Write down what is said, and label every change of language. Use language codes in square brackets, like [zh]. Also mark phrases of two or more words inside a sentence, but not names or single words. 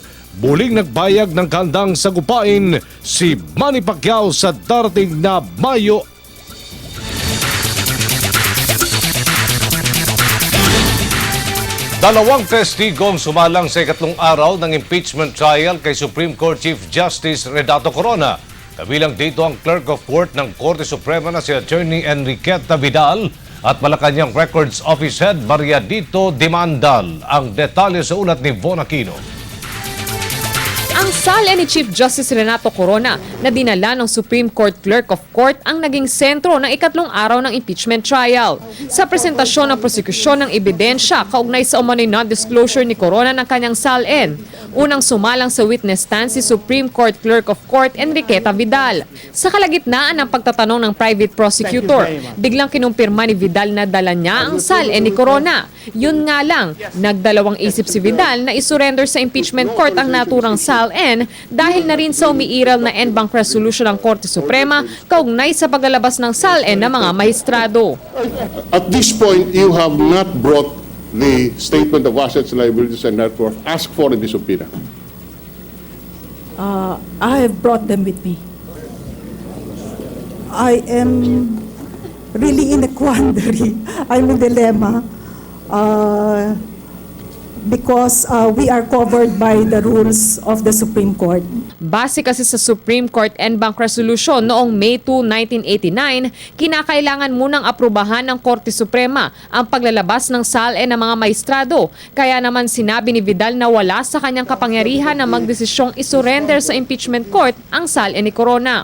[tl] muling nagbayag ng kandang sagupain si Manny Pacquiao sa darating na Mayo. Dalawang testigong sumalang sa ikatlong araw ng [en] impeachment trial [tl] kay Supreme Court Chief Justice Renato Corona. Kabilang dito ang Clerk of Court ng Korte Suprema na si Attorney Enriqueta Vidal at Malacanang Records Office Head Mariadito Dimandal. Ang detalye sa ulat ni Von Aquino. Ang Sale ni Chief Justice Renato Corona na dinala ng Supreme Court Clerk of Court ang naging sentro ng ikatlong araw ng [en] impeachment trial. [tl] Sa presentasyon ng prosekusyon ng ebidensya kaugnay sa umano'y non-disclosure ni Corona ng kanyang salin, unang sumalang sa [en] witness stand [tl] si Supreme Court Clerk of Court Enriqueta Vidal. Sa kalagitnaan ng pagtatanong ng private prosecutor, biglang kinumpirma ni Vidal na dala niya ang salin ni Corona. Yun nga lang, nagdalawang isip si Vidal na isurrender sa [en] impeachment court [tl] ang naturang salin dahil na rin sa umiiral na [en] en banc resolution [tl] ng Korte Suprema kaugnay sa paglalabas ng salin ng mga mahistrado. [en] At this point, you have not brought the statement of assets, liabilities, and net worth asked for in the subpoena. I have brought them with me. I am really in a quandary. I'm in a dilemma because we are covered by the rules of the Supreme Court. [tl] Base kasi sa Supreme Court [en] en banc resolution [tl] noong May 2, 1989, kinakailangan munang aprubahan ng Korte Suprema ang paglalabas ng salin ng mga maestrado. Kaya naman sinabi ni Vidal na wala sa kanyang kapangyarihan na magdesisyong isurrender sa [en] impeachment court [tl] ang salin ni Corona.